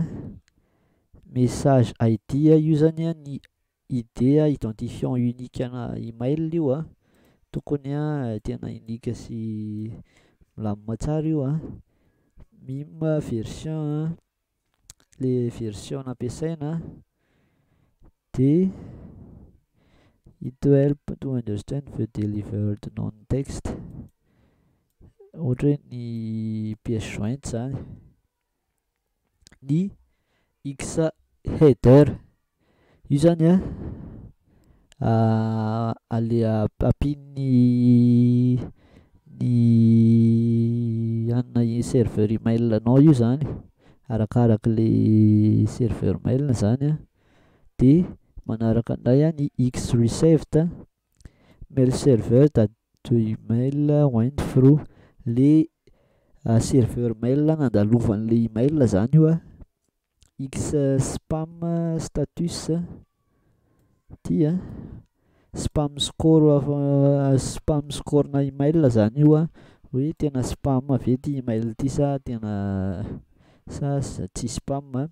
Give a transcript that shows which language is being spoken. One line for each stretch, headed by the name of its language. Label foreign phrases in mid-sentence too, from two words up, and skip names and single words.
English: Message ID
Malagasy: io zany ny ID
French: identifiant unique
Malagasy: ana email io tokony tena unique sy milamina tsara io
English: MIM version
Malagasy: le version nampiasaina.
English: De it help to understand the delivered non-text,
Malagasy: ohatra hoe ny
French: pièce jointe
Malagasy: zany. Ny
English: X header
Malagasy: io zany ampin'ny anona
French: serveur email
Malagasy: anao io zany, arakaraka le
French: serveur mail
Malagasy: zany de manaraka indray ny
English: X received mail server to email went through,
Malagasy: le
French: serveur mail
Malagasy: nandalovan'le email zany io
English: X spam status
Malagasy: ty spam score na email zany io hoe tena spam ve ty email ty sa tena tsy spam.